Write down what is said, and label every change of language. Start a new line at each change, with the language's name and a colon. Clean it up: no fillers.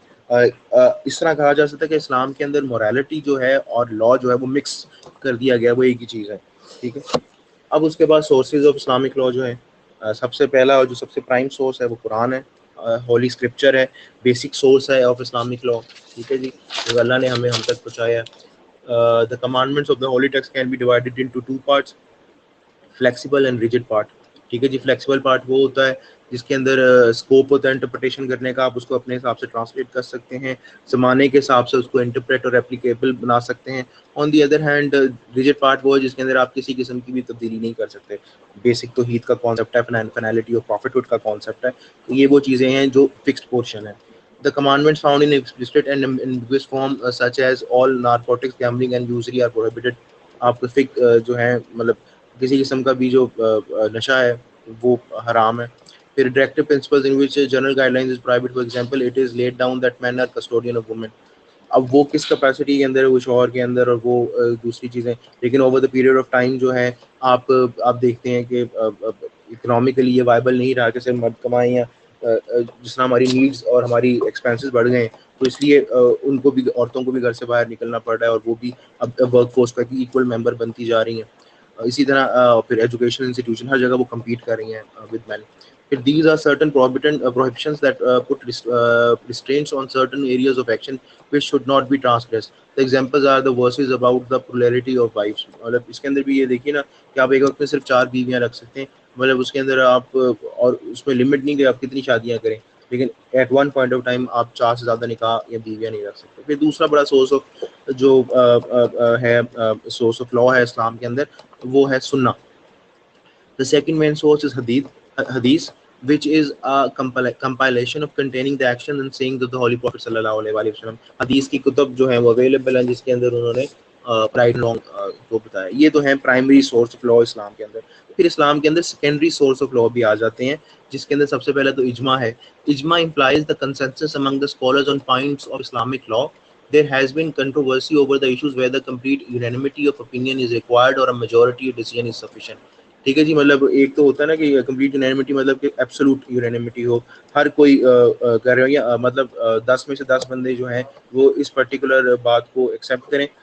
Urdu: اس طرح کہا جا سکتا ہے کہ اسلام کے اندر مورالٹی جو ہے اور لا جو ہے وہ مکس کر دیا گیا، وہ ایک ہی چیز ہے. ٹھیک ہے. اب اس کے بعد سورسز آف اسلامک لا جو ہے، سب سے پہلا اور جو سب سے پرائم سورس ہے وہ قرآن ہے، ہولی اسکرپچر ہے، بیسک سورس ہے آف اسلامک لا. ٹھیک ہے جی. جو اللہ نے ہم تک پہنچایا ہے.
English: The commandments of the holy text can be divided into two parts: flexible and rigid part.
Urdu: ٹھیک ہے جی. فلیکسیبل پارٹ وہ ہوتا ہے جس کے اندر اسکوپ ہوتا ہے انٹرپریٹیشن کرنے کا، آپ اس کو اپنے حساب سے ٹرانسلیٹ کر سکتے ہیں، زمانے کے حساب سے اس کو انٹرپریٹ اور ایپلیکیبل بنا سکتے ہیں.
English: on the other hand
Urdu: rigid part وہ ہے جس کے اندر آپ کسی قسم کی بھی تبدیلی نہیں کر سکتے. بیسک توحید کا کانسیپٹ ہے، فائنلٹی اور پروفٹہڈ کا کانسیپٹ ہے. تو یہ وہ چیزیں ہیں جو فکسڈ پورشن ہے.
English: The commandments found in explicit and ambiguous form such as all narcotics, gambling and usury are prohibited.
Urdu: آپ کو جو ہے مطلب کسی قسم کا بھی جو نشہ ہے وہ حرام ہے. پھر
English: directive principles in which general guidelines is prohibited. For example, it is laid down that men are custodian of women.
Urdu: اب وہ کس کیپیسٹی کے اندر ہے، وہ شوہر کے اندر اور وہ دوسری چیزیں. لیکن
English: over the period of time
Urdu: جو ہے آپ دیکھتے ہیں کہ اکنامیکلی یہ وائبل نہیں رہا کہ صرف مرد کمائیں، یا جس طرح ہماری نیڈز اور ہماری ایکسپینسز بڑھ گئے ہیں تو اس لیے ان کو بھی، عورتوں کو بھی گھر سے باہر نکلنا پڑ رہا ہے، اور وہ بھی اب ورک فورس کا ایکول ممبر بنتی جا رہی ہیں. اسی طرح پھر ایجوکیشن انسٹیٹیوشن ہر جگہ وہ کمپیٹ کر رہی ہیں
English: With men. These are certain prohibitions that put restraints on certain areas of action which should not be transgressed. The examples are the verses about the plurality of wives.
Urdu: مطلب اس کے اندر بھی یہ دیکھیے نا کہ آپ ایک وقت میں صرف 4 بیویاں رکھ سکتے ہیں. مطلب اس کے اندر آپ اور اس میں لمٹ نہیں کہ آپ کتنی شادیاں کریں، لیکن
English: at one point of time
Urdu: آپ 4 سے زیادہ نکاح یا بیویاں نہیں رکھ سکتے. پھر دوسرا بڑا سورس آف جو ہے سورس آف لا ہے اسلام کے اندر، وہ ہے سنہ.
English: The second main source is hadith, which is a compilation of containing the actions and sayings of the Holy Prophet sallallahu alaihi wasallam.
Urdu: حدیث کی کتب جو ہیں وہ اویلیبل ہیں جس کے اندر انہوں نے پرائٹ لانگ کو بتایا. یہ تو ہیں پرائمری سورس آف لا اسلام کے اندر. پھر اسلام کے اندر سیکنڈری سورس آف لا بھی آ جاتے ہیں جس کے اندر سب سے پہلے تو اجماع ہے.
English: اجماع implies the consensus among the scholars on points of Islamic law. There has been controversy over the issues whether complete unanimity of opinion is required or a majority decision is sufficient.
Urdu: ٹھیک ہے جی. مطلب ایک تو ہوتا ہے نا کہ complete یونینیمٹی مطلب کہ ایبسولوٹ یونینیمٹی ہو، ہر کوئی کہہ رہے ہو، یا مطلب 10 میں سے 10 بندے جو ہیں وہ اس پرٹیکولر بات کو ایکسیپٹ کریں.